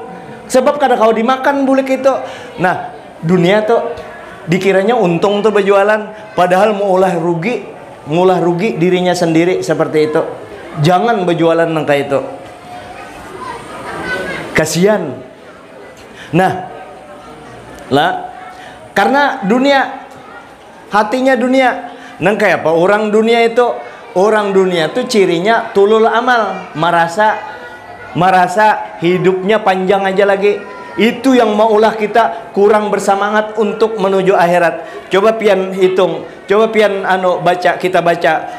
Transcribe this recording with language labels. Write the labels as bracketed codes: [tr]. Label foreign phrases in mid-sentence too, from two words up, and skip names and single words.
[bjn] Sebab kada kau dimakan bulik itu. Nah, dunia tuh dikiranya untung tuh berjualan, padahal mengolah rugi dirinya sendiri seperti itu. Jangan berjualan nangka itu, kasihan. Nah lah, karena dunia, hatinya dunia. Nangka apa? Orang dunia itu cirinya [ar] طول الأمل, [bjn] merasa hidupnya panjang aja lagi. Itu yang maulah kita kurang bersemangat untuk menuju akhirat. Coba pian hitung, coba pian kita baca.